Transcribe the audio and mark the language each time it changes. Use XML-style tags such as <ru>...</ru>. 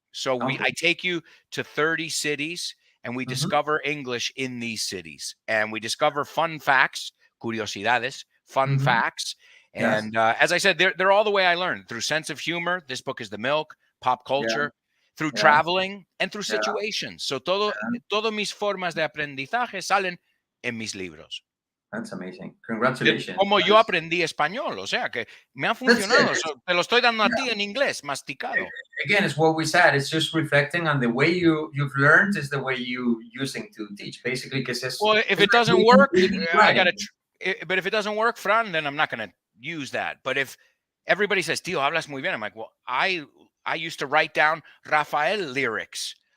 <en>So I take you to 30 cities, and we discover English in these cities, and we discover fun facts. Curiosidades, fun facts. And as I said, they're all the way I learned, through sense of humor. This book is the milk, pop culture, through traveling, and through situations.</en> <es>So todo mis formas de aprendizaje salen en mis libros.</es> <en>That's amazing. Congratulations.</en> <es>Como yo aprendí español, o sea que me ha funcionado. Te lo estoy dando a ti en inglés, masticado.</es> <en>Again, it's what we said. It's just reflecting on the way you've learned is the way you using to teach. Basically, because well, if it doesn't work, I gotta. But if it doesn't work, Fran, then I'm not going to use that. But if everybody says,</en> <es>"Tío, hablas muy bien,"</es> <en>I'm like, well, I used to write down Rafael lyrics.</en>